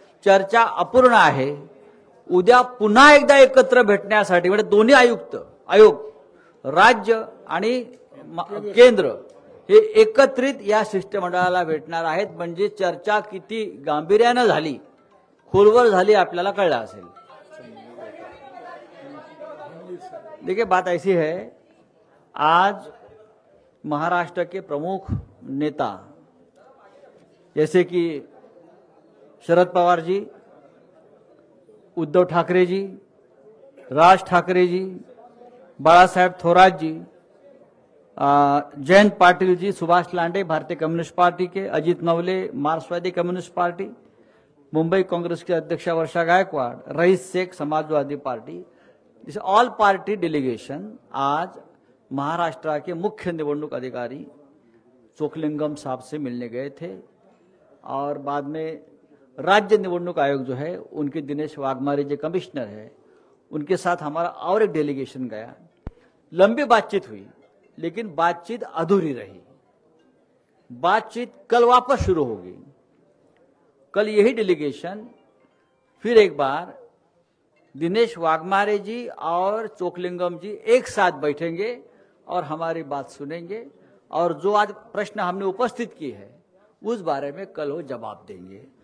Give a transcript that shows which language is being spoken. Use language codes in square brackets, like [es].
[mr] चर्चा अपूर्ण आहे. उद्या पुन्हा एकदा एकत्र भेटण्यासाठी म्हणजे दोन्ही आयोग राज्य आणि केंद्र हे एकत्रित या शिष्टमंडळाला भेटणार आहेत. म्हणजे चर्चा किती गांभीर्यानं झाली, खोलवर झाली आपल्याला कळलं असेल. [hi] देखिए बात ऐसी है, आज महाराष्ट्र के प्रमुख नेता जैसे कि शरद पवार जी, उद्धव ठाकरे जी, राज ठाकरे जी, बाळासाहेब थोरात जी, जयंत पाटिल जी, सुभाष लांडे भारतीय कम्युनिस्ट पार्टी के, अजीत नवले मार्क्सवादी कम्युनिस्ट पार्टी, मुंबई कांग्रेस के अध्यक्षा वर्षा Gaekwad, rice Sheikh Samajwadi party, [en] this all party delegation [hi] आज महाराष्ट्र के मुख्य निवडणूक अधिकारी चोकलिंगम साहब से मिलने गए थे. और बाद में राज्य निवडणूक आयोग जो है उनके दिनेश वाघमारे जो कमिश्नर है उनके साथ हमारा और एक डेलीगेशन गया. लंबी बातचीत हुई लेकिन बातचीत अधूरी रही. बातचीत कल वापस शुरू होगी. कल यही डेलीगेशन फिर एक बार दिनेश वाघमारे जी और चोकलिंगम जी एक साथ बैठेंगे और हमारी बात सुनेंगे और जो आज प्रश्न हमने उपस्थित की है उस बारे में कल वो जवाब देंगे.